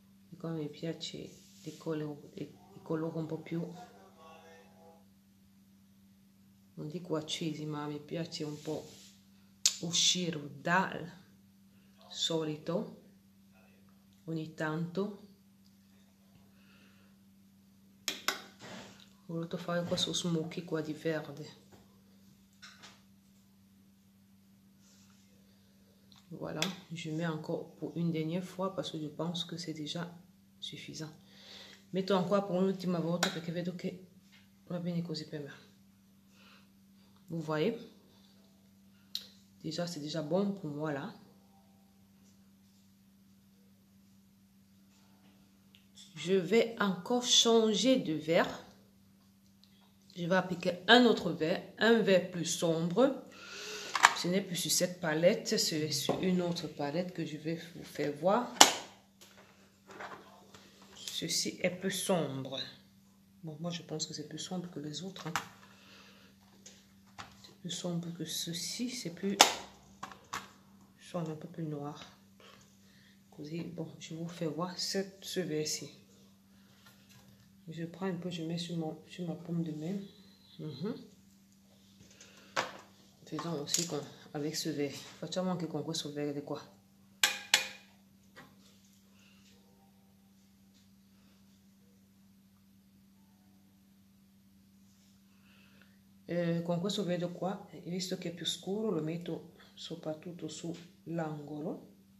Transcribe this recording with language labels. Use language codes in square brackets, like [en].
[it] E come mi piace i colori un po' più, non dico accesi, ma mi piace un po' uscire dal solito ogni tanto. Ho voluto fare questo smoky qua di verde. [fr] Voilà, je mets encore pour une dernière fois parce que je pense que c'est déjà suffisant. [it] Metto ancora pour un'ultima volta perché vedo che va bene così per me. [fr] Vous voyez? Déjà, c'est déjà bon pour moi là. Je vais encore changer de vert. Je vais appliquer un autre vert, un vert plus sombre. Ce n'est plus sur cette palette, c'est sur une autre palette que je vais vous faire voir. Ceci est plus sombre. Bon, moi je pense que c'est plus sombre que les autres. Hein. C'est plus sombre que ceci, c'est plus... soit un peu plus noir. Bon, je vous fais voir ce vert-ci. Je prends un peu, je mets sur ma paume de main. Faisons aussi avec ce verre. [it] Facciamo anche con questo verde qua. con questo vedo qua, visto che è più scuro, lo metto soprattutto sull'angolo.